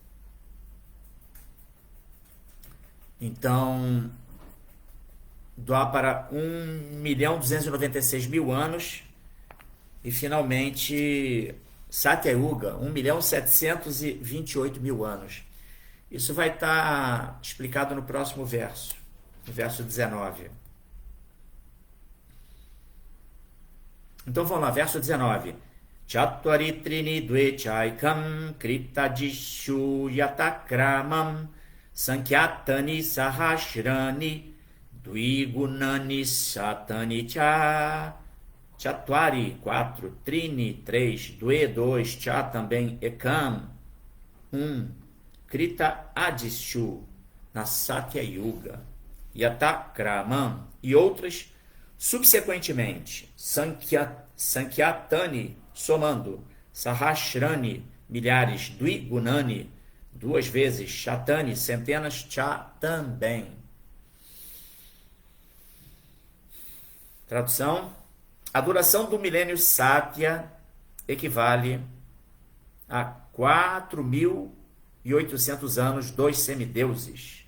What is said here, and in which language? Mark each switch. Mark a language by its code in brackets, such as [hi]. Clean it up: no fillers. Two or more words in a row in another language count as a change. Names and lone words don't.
[pt] Então, Dwapara 1.296.000 anos e finalmente Satya Yuga 1.728.000 anos. Isso vai estar explicado no próximo verso, no verso 19. Então vamos lá, verso 19. [sa] Chatvaritrini dvechaikam kritadishu yatakramam sankyatani sahashrani dvigunani satani cha. [pt] Chatvari, 4, trini, 3, dve, 2, cha também, ekam, 1. [sa] Krita Adishu, [pt] na Satya Yuga, Yatakramam e outras subsequentemente, Sankyatani, somando, Sahasrani, milhares, Dvigunani, 2 vezes, Chatani, centenas, Cha também. Tradução: a duração do milênio Satya equivale a 4.800 anos dos semideuses.